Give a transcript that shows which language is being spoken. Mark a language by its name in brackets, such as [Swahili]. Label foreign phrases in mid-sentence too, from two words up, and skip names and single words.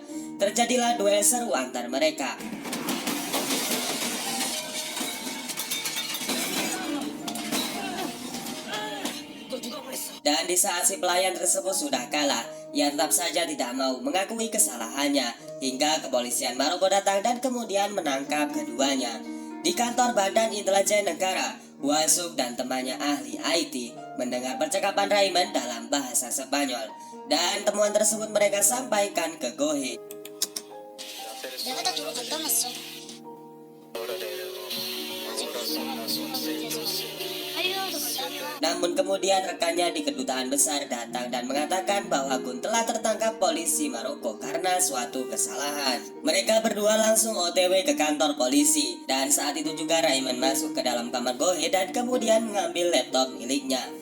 [Indonesian] Terjadilah duel seru antar mereka. Dan di saat si pelayan tersebut sudah kalah, ia tetap saja tidak mau mengakui kesalahannya hingga kepolisian Maroko datang dan kemudian menangkap keduanya. Di kantor Badan Intelijen Negara, Hwasuk dan temannya ahli IT mendengar percakapan Raymond dalam bahasa Spanyol, dan temuan tersebut mereka sampaikan ke Go-hee. [Korean] 내가 다 도로 갖다 놨어. [Indonesian] Namun kemudian rekannya di kedutaan besar datang dan mengatakan bahwa Gun telah tertangkap polisi Maroko karena suatu kesalahan. Mereka berdua langsung OTW ke kantor polisi, dan saat itu juga Raymond masuk ke dalam kamar Go-hee dan kemudian mengambil laptop miliknya.